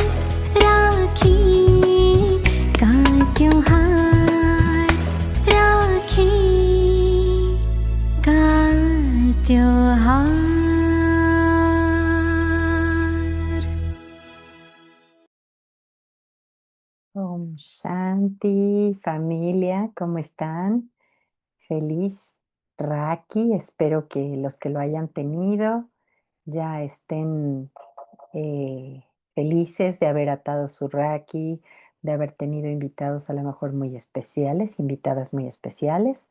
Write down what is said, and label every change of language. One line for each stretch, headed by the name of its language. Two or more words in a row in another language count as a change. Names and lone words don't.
Hindi: राखी का त्योहार, राखी का त्योहार। ओम शांति,
Spanish: familia, ¿cómo están? Feliz Raki. Espero que los que lo hayan tenido ya estén felices de haber atado su Raki, de haber tenido invitados a lo mejor muy especiales, invitadas muy especiales.